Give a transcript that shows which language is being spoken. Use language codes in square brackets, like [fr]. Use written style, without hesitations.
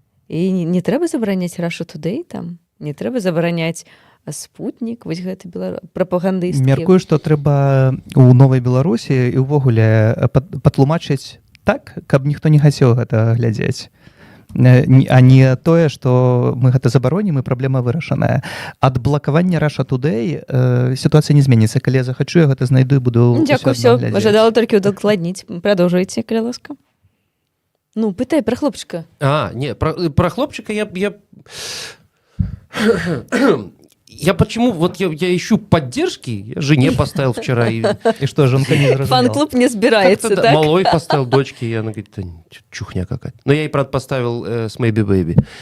[be] І не трэба забараняць Russia Today там, не трэба забараняць Спутнік, вось гэты прапагандысцкі. Мяркую, што трэба у новай Беларусі і ўвогуле патлумачыць так, каб ніхто не хацеў гэта глядзець. А не тое, што мы гэта забаронім і праблема вырашаная. Ад блакавання Russia Today сітуацыя не зменіцца. Калі я захачу, я гэта знайду і буду дзякуй, ўсё адно глядзець. Жадала толькі удакладніць. Прадоўжуйце, калі ласка. Ну, пытай про хлопчика. [ru] Не, про хлопчика я почему, вот я ищу поддержки, я жене поставил вчера. И [be] что, жонка не разумела? [ru] Фан-клуб не собирается, так? Малой поставил дочке, и она говорит, чухня какая-то. Но я ей, правда, поставил с Maybe Baby.